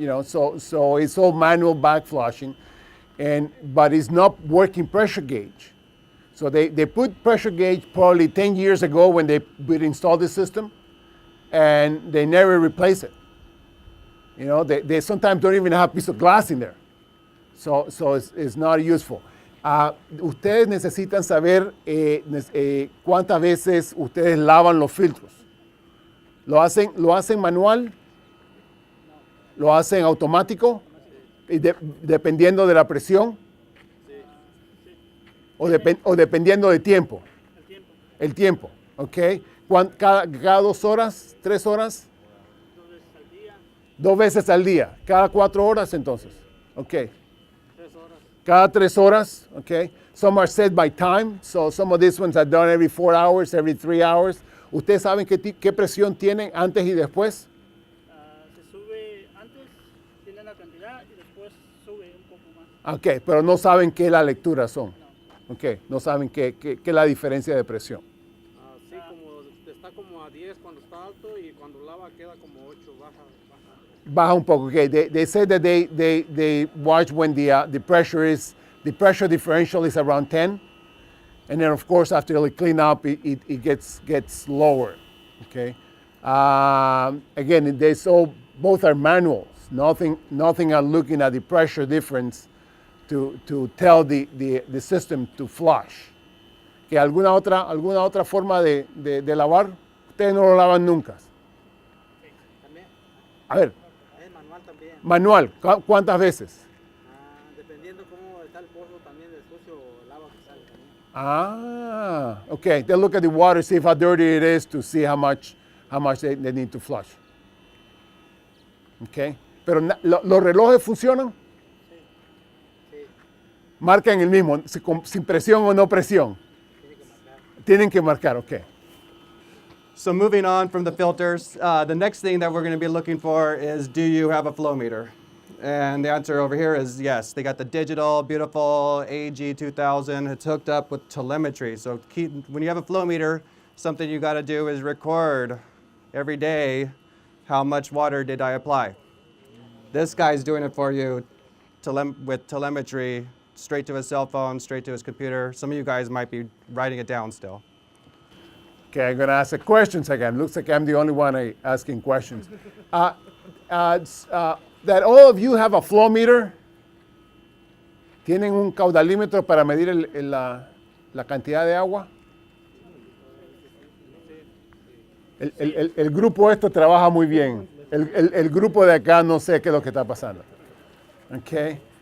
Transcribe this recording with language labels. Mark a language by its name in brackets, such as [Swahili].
[English] So it's all manual backflushing, but it's not working pressure gauge. So they put pressure gauge probably 10 years ago when they installed the system, and they never replace it. They sometimes don't even have a piece of glass in there. So it's not useful. [Spanish] Ustedes necesitan saber cuántas veces ustedes lavan los filtros. ¿Lo hacen manual? ¿Lo hacen automático? Dependiendo de la presión. O dependiendo de tiempo. El tiempo, ¿ok? Cada 2 horas, 3 horas. 2 veces al día. Cada 4 horas entonces. Ok. Cada 3 horas, okay? [English] Some are set by time, so some of these ones are done every 4 hours, every 3 hours. [Spanish] ¿Ustedes saben qué presión tienen antes y después? Se sube antes, tiene la cantidad y después sube un poco más. Ok, pero no saben qué la lectura son. Ok, no saben qué es la diferencia de presión. Sí, como está está como a 10 cuando está alto y cuando lava queda como 8, baja. Baja un poco. Okay. [English] They say that they watch when the pressure differential is around 10, and then of course after they clean up it gets lower. Okay. Again, both are manuals. Nothing are looking at the pressure difference to tell the system to flush. [Spanish] ¿Que alguna otra forma de lavar? Ustedes no lo lavan nunca. También, A ver, es manual también. manual, ¿cuántas veces? Dependiendo cómo está el pozo también de sucio, el agua que sale también. [English] Ah, okay. They look at the water, see how dirty it is to see how much they need to flush. Okay. [Spanish] Pero los relojes funcionan. Sí. Marcan el mismo, sin presión o no presión. Tienen que marcar, okay. [English] So moving on from the filters, the next thing that we're going to be looking for is, do you have a flow meter? And the answer over here is yes. They got the digital, beautiful AG2000. It's hooked up with telemetry. So when you have a flow meter, something you got to do is record every day how much water did I apply. This guy's doing it for you with telemetry, straight to his cell phone, straight to his computer. Some of you guys might be writing it down still. Okay, I'm going to ask the questions again. Looks like I'm the only one asking questions. That all of you have a flow meter. [Spanish] ¿Tienen un caudalímetro para medir la cantidad de agua? El grupo esto trabaja muy bien. El grupo de acá no sé qué es lo que está pasando. Okay.